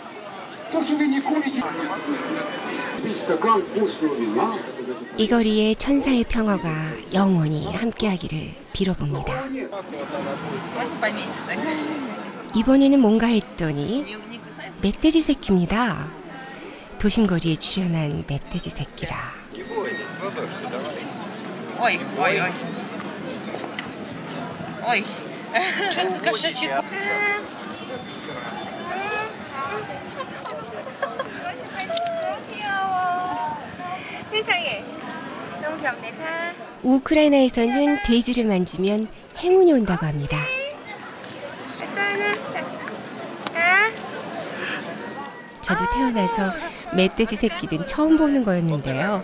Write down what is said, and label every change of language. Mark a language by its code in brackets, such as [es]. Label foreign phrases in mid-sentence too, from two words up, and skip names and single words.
[ko] 이 거리에 천사의 평화가 영원히 함께하기를 빌어봅니다. 이번에는 뭔가 했더니 멧돼지 새끼입니다. 도심거리에 출연한 멧돼지 새끼라. Ой, ой, ой. Ой. [ru] Что за кошачий? [ko] 세상에 너무 귀엽네. 자. 우크라이나에서는 돼지를 만지면 행운이 온다고 합니다. 저도 태어나서 멧돼지 새끼는 처음 보는 거였는데요.